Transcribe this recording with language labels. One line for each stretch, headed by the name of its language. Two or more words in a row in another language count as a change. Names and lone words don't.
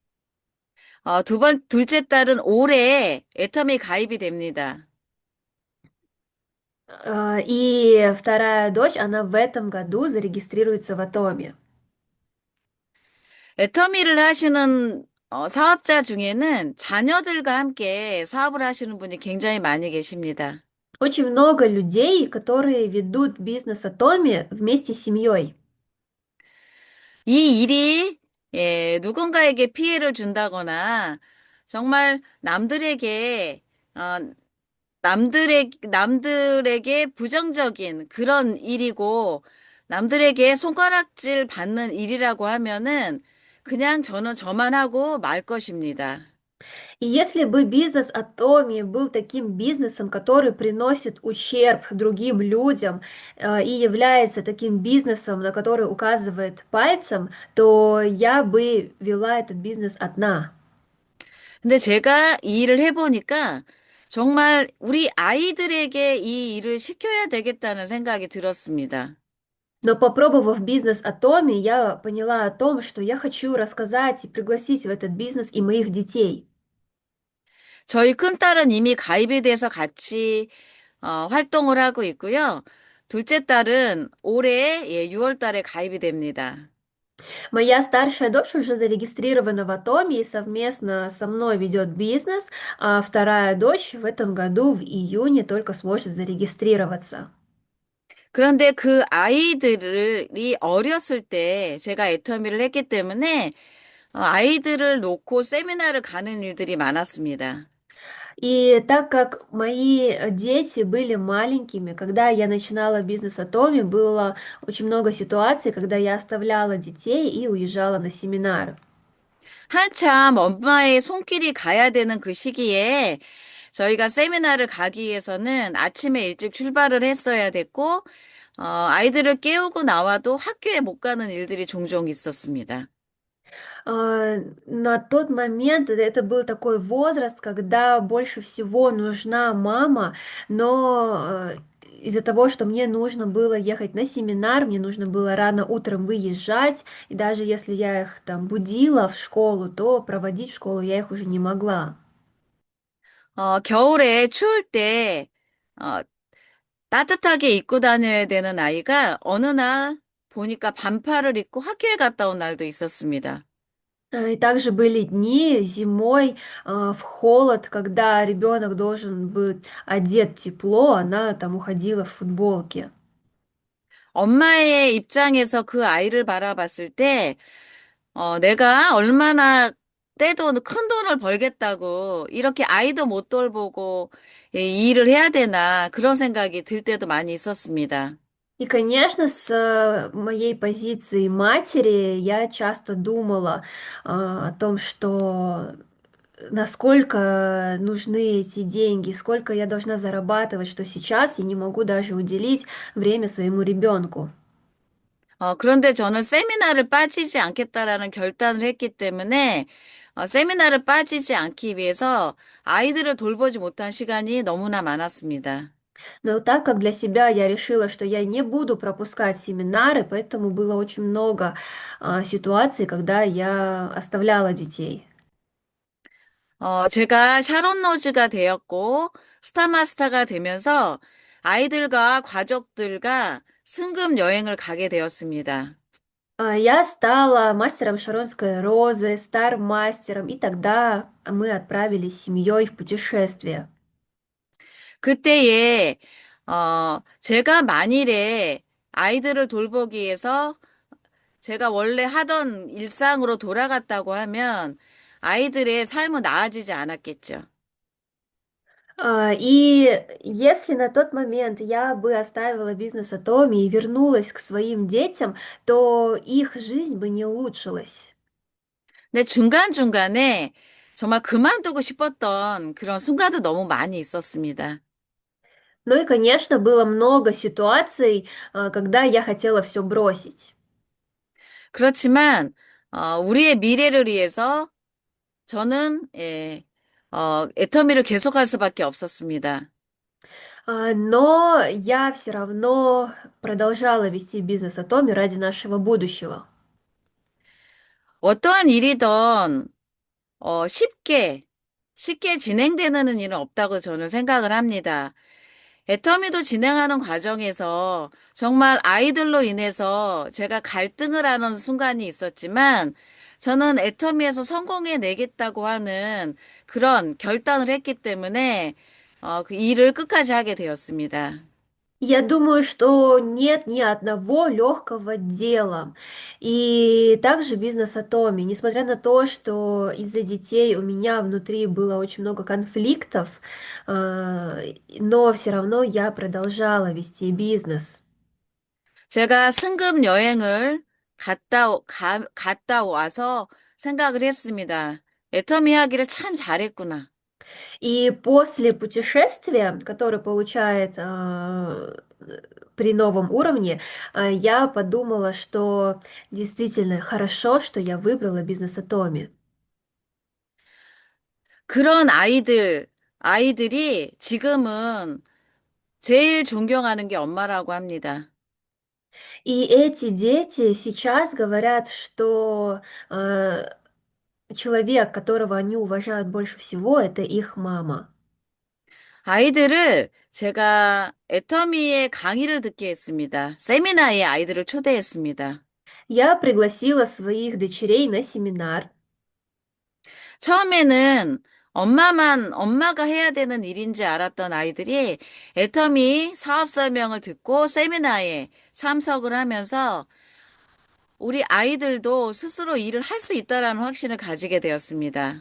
Korean: 둘째 딸은 올해 애터미 가입이 됩니다.
Russian: И вторая дочь, она в этом году зарегистрируется в Атоме.
Korean: 애터미를 하시는 사업자 중에는 자녀들과 함께 사업을 하시는 분이 굉장히 많이 계십니다.
Russian: Очень много людей, которые ведут бизнес Атоми вместе с семьей.
Korean: 이 일이 예, 누군가에게 피해를 준다거나 정말 어, 남들에게 부정적인 그런 일이고 남들에게 손가락질 받는 일이라고 하면은 그냥 저는 저만 하고 말 것입니다.
Russian: И если бы бизнес Атоми был таким бизнесом, который приносит ущерб другим людям, и является таким бизнесом, на который указывает пальцем, то я бы вела этот бизнес одна.
Korean: 근데 제가 이 일을 해보니까 정말 우리 아이들에게 이 일을 시켜야 되겠다는 생각이 들었습니다.
Russian: Но попробовав бизнес Атоми, я поняла о том, что я хочу рассказать и пригласить в этот бизнес и моих детей.
Korean: 저희 큰딸은 이미 가입이 돼서 같이 활동을 하고 있고요. 둘째 딸은 올해 6월 달에 가입이 됩니다.
Russian: Моя старшая дочь уже зарегистрирована в Атоме и совместно со мной ведет бизнес, а вторая дочь в этом году, в июне, только сможет зарегистрироваться.
Korean: 그런데 그 아이들이 어렸을 때 제가 애터미를 했기 때문에 아이들을 놓고 세미나를 가는 일들이 많았습니다.
Russian: И так как мои дети были маленькими, когда я начинала бизнес Атоми, было очень много ситуаций, когда я оставляла детей и уезжала на семинар.
Korean: 한참 엄마의 손길이 가야 되는 그 시기에 저희가 세미나를 가기 위해서는 아침에 일찍 출발을 했어야 됐고, 아이들을 깨우고 나와도 학교에 못 가는 일들이 종종 있었습니다.
Russian: На тот момент это был такой возраст, когда больше всего нужна мама, но из-за того, что мне нужно было ехать на семинар, мне нужно было рано утром выезжать, и даже если я их там будила в школу, то проводить в школу я их уже не могла.
Korean: 겨울에 추울 때, 어, 따뜻하게 입고 다녀야 되는 아이가 어느 날 보니까 반팔을 입고 학교에 갔다 온 날도 있었습니다.
Russian: И также были дни зимой, в холод, когда ребенок должен быть одет тепло, она там уходила в футболке.
Korean: 엄마의 입장에서 그 아이를 바라봤을 때, 내가 얼마나 떼도 큰 돈을 벌겠다고 이렇게 아이도 못 돌보고 이 일을 해야 되나 그런 생각이 들 때도 많이 있었습니다.
Russian: И, конечно, с моей позиции матери я часто думала о том, что насколько нужны эти деньги, сколько я должна зарабатывать, что сейчас я не могу даже уделить время своему ребенку.
Korean: 그런데 저는 세미나를 빠지지 않겠다라는 결단을 했기 때문에 세미나를 빠지지 않기 위해서 아이들을 돌보지 못한 시간이 너무나 많았습니다.
Russian: Но так как для себя я решила, что я не буду пропускать семинары, поэтому было очень много ситуаций, когда я оставляла детей.
Korean: 제가 샤론 로즈가 되었고 스타마스터가 되면서 아이들과 가족들과 승급 여행을 가게 되었습니다.
Russian: Я стала мастером Шаронской розы, стар-мастером, и тогда мы отправились с семьей в путешествие.
Korean: 그때에 제가 만일에 아이들을 돌보기 위해서 제가 원래 하던 일상으로 돌아갔다고 하면 아이들의 삶은 나아지지 않았겠죠.
Russian: И если на тот момент я бы оставила бизнес Атоми и вернулась к своим детям, то их жизнь бы не улучшилась.
Korean: 근데 중간중간에 정말 그만두고 싶었던 그런 순간도 너무 많이 있었습니다.
Russian: Ну и, конечно, было много ситуаций, когда я хотела все бросить.
Korean: 그렇지만 우리의 미래를 위해서 저는 애터미를 계속할 수밖에 없었습니다.
Russian: Но я все равно продолжала вести бизнес Атоми ради нашего будущего.
Korean: 어떠한 일이든 쉽게 진행되는 일은 없다고 저는 생각을 합니다. 애터미도 진행하는 과정에서 정말 아이들로 인해서 제가 갈등을 하는 순간이 있었지만 저는 애터미에서 성공해 내겠다고 하는 그런 결단을 했기 때문에 그 일을 끝까지 하게 되었습니다.
Russian: Я думаю, что нет ни одного легкого дела. И также бизнес Атоми, несмотря на то, что из-за детей у меня внутри было очень много конфликтов, но все равно я продолжала вести бизнес.
Korean: 제가 승급 여행을 갔다 와서 생각을 했습니다. 애터미 하기를 참 잘했구나.
Russian: И после путешествия, которое получает при новом уровне, я подумала, что действительно хорошо, что я выбрала бизнес Атоми.
Korean: 그런 아이들이 지금은 제일 존경하는 게 엄마라고 합니다.
Russian: И эти дети сейчас говорят, что человек, которого они уважают больше всего, это их мама.
Korean: 아이들을 제가 애터미의 강의를 듣게 했습니다. 세미나에 아이들을 초대했습니다.
Russian: Я пригласила своих дочерей на семинар.
Korean: 처음에는 엄마가 해야 되는 일인지 알았던 아이들이 애터미 사업 설명을 듣고 세미나에 참석을 하면서 우리 아이들도 스스로 일을 할 수 있다라는 확신을 가지게 되었습니다.